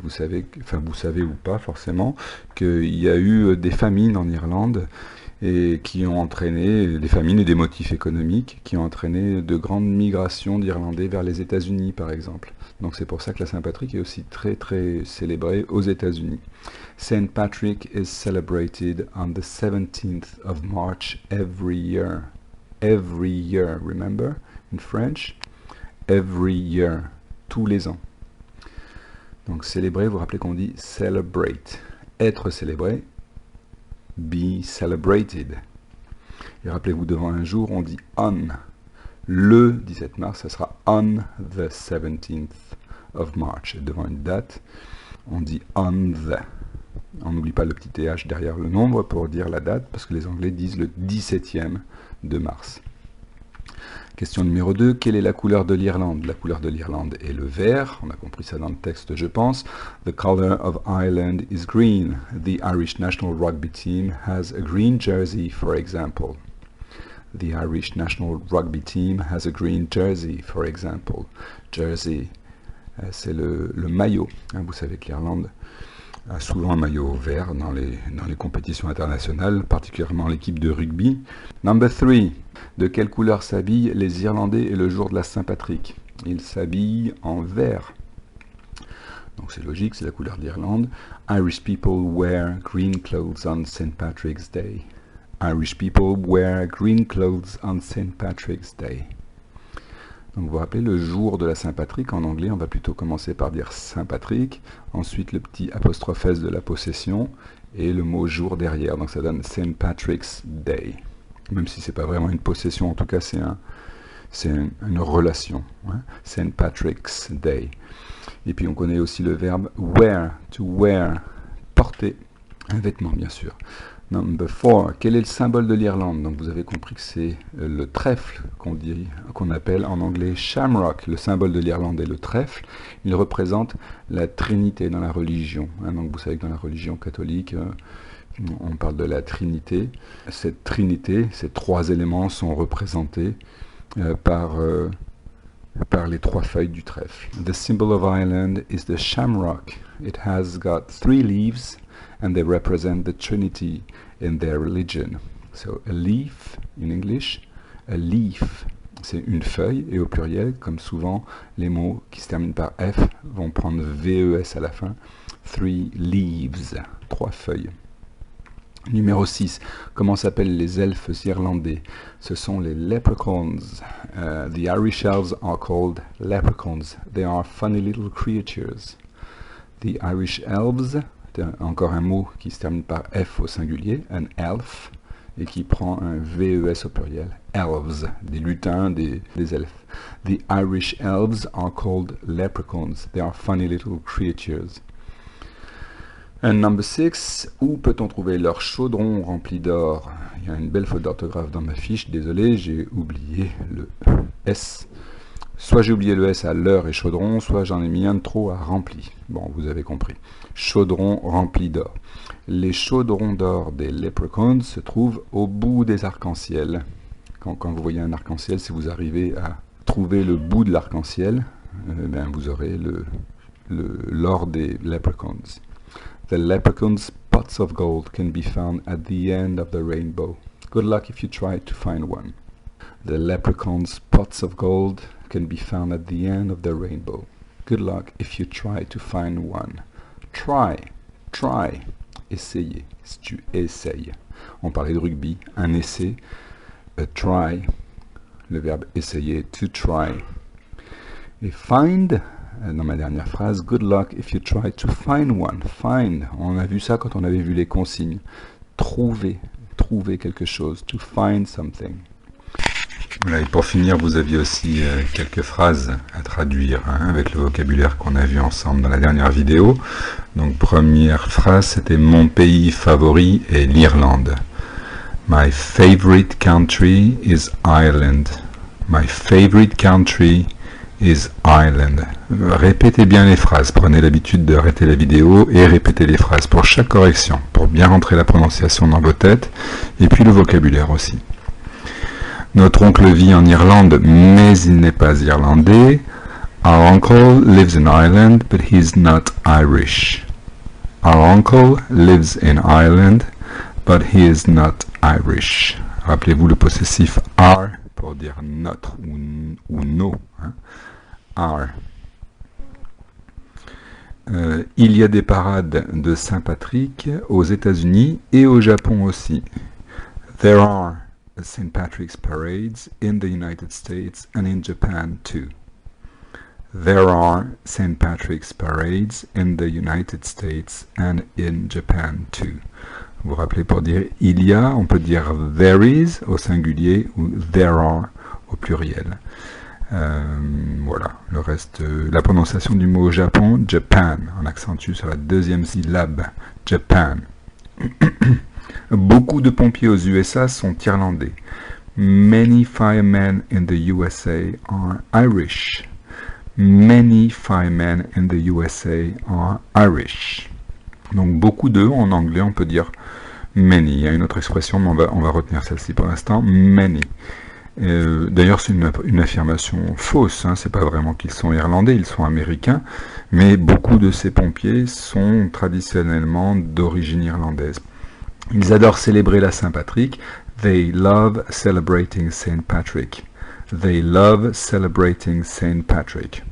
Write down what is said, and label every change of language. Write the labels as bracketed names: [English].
[French] Vous savez, enfin vous savez ou pas forcément, qu'il y a eu des famines en Irlande et qui ont entraîné des famines et des motifs économiques qui ont entraîné de grandes migrations d'Irlandais vers les États-Unis par exemple. Donc c'est pour ça que la Saint-Patrick est aussi très très célébrée aux États-Unis. [English] St. Patrick is celebrated on the 17th of March every year. Every year, remember? In French, every year, [French] tous les ans. Donc célébrer, vous vous rappelez qu'on dit celebrate. Être célébré, be celebrated. Et rappelez-vous, devant un jour, on dit on. Le 17 mars, ça sera [English] on the 17th of March. [French] Et devant une date, on dit on the. On n'oublie pas le petit th derrière le nombre pour dire la date, parce que les Anglais disent le 17e de mars. Question numéro 2, quelle est la couleur de l'Irlande? La couleur de l'Irlande est le vert, on a compris ça dans le texte je pense. [English] The color of Ireland is green. The Irish national rugby team has a green jersey, for example. The Irish national rugby team has a green jersey, for example. [French] Jersey, c'est le maillot. Vous savez que l'Irlande a souvent un maillot vert dans les compétitions internationales, particulièrement l'équipe de rugby. [English] Number 3. [French] De quelle couleur s'habillent les Irlandais et le jour de la Saint-Patrick? Ils s'habillent en vert. Donc c'est logique, c'est la couleur de l'Irlande. [English] Irish people wear green clothes on St. Patrick's Day. Irish people wear green clothes on St. Patrick's Day. [French] Donc vous vous rappelez, le jour de la Saint-Patrick, en anglais, on va plutôt commencer par dire Saint-Patrick, ensuite le petit apostrophe S de la possession, et le mot jour derrière, donc ça donne St. Patrick's Day. Même si c'est pas vraiment une possession, en tout cas c'est une relation. Hein? St. Patrick's Day. Et puis on connaît aussi le verbe wear, to wear, porter, un vêtement bien sûr. [English] Number 4, [French] quel est le symbole de l'Irlande? Donc vous avez compris que c'est le trèfle qu'on appelle en anglais shamrock. Le symbole de l'Irlande est le trèfle. Il représente la Trinité dans la religion. Hein, donc vous savez que dans la religion catholique, on parle de la Trinité. Cette Trinité, ces trois éléments sont représentés par les trois feuilles du trèfle. [English] The symbol of Ireland is the shamrock. It has got 3 leaves and they represent the Trinity in their religion. So a leaf in English, a leaf [French] c'est une feuille, et au pluriel, comme souvent, les mots qui se terminent par F vont prendre VES à la fin. 3 leaves, 3 feuilles. Numéro 6, comment s'appellent les elfes irlandais? Ce sont les leprechauns. [English] The Irish elves are called leprechauns. They are funny little creatures. The Irish elves, [French] encore un mot qui se termine par F au singulier, un elf, et qui prend un VES au pluriel. Elves, des lutins, des elfes. [English] The Irish elves are called leprechauns. They are funny little creatures. And number 6, [French] où peut-on trouver leur chaudron rempli d'or? Il y a une belle faute d'orthographe dans ma fiche, désolé, j'ai oublié le S. Soit j'ai oublié le S à l'heure et chaudron, soit j'en ai mis un de trop à rempli. Bon, vous avez compris. Chaudron rempli d'or. Les chaudrons d'or des leprechauns se trouvent au bout des arcs-en-ciel. Quand vous voyez un arc-en-ciel, si vous arrivez à trouver le bout de l'arc-en-ciel, ben vous aurez l'or des leprechauns. [English] The leprechaun's pots of gold can be found at the end of the rainbow. Good luck if you try to find one. The leprechaun's pots of gold can be found at the end of the rainbow. Good luck if you try to find one. [French] Try, try, essayez, si tu essayes. On parlait de rugby, un essai, a try, le verbe essayer, to try. Et find, dans ma dernière phrase, [English] good luck if you try to find one. [French] Find, on a vu ça quand on avait vu les consignes. Trouver, trouver quelque chose, [English] to find something. [French] Voilà, et pour finir, vous aviez aussi quelques phrases à traduire avec le vocabulaire qu'on a vu ensemble dans la dernière vidéo. Donc première phrase, c'était mon pays favori est l'Irlande. [English] My favorite country is Ireland. My favorite country is Ireland. [French] Répétez bien les phrases, prenez l'habitude d'arrêter la vidéo et répétez les phrases pour chaque correction, pour bien rentrer la prononciation dans vos têtes, et puis le vocabulaire aussi. Notre oncle vit en Irlande, mais il n'est pas irlandais. [English] Our uncle lives in Ireland, but he's not Irish. Our uncle lives in Ireland, but he is not Irish. [French] Rappelez-vous le possessif are pour dire notre ou no. Are. Il y a des parades de Saint-Patrick aux États-Unis et au Japon aussi. [English] There are St. Patrick's parades in the United States and in Japan too. There are St. Patrick's parades in the United States and in Japan too. [French] Vous vous rappelez, pour dire il y a, on peut dire there is au singulier ou there are au pluriel. Voilà, le reste, la prononciation du mot Japon, Japan, on accentue sur la deuxième syllabe, Japan. Beaucoup de pompiers aux USA sont irlandais. [English] Many firemen in the USA are Irish. Many firemen in the USA are Irish. [French] Donc beaucoup de, en anglais on peut dire many. Il y a une autre expression, mais on va retenir celle-ci pour l'instant, many. D'ailleurs c'est une affirmation fausse, hein. C'est pas vraiment qu'ils sont irlandais, ils sont américains, mais beaucoup de ces pompiers sont traditionnellement d'origine irlandaise. Ils adorent célébrer la Saint-Patrick. [English] They love celebrating Saint Patrick. They love celebrating Saint Patrick.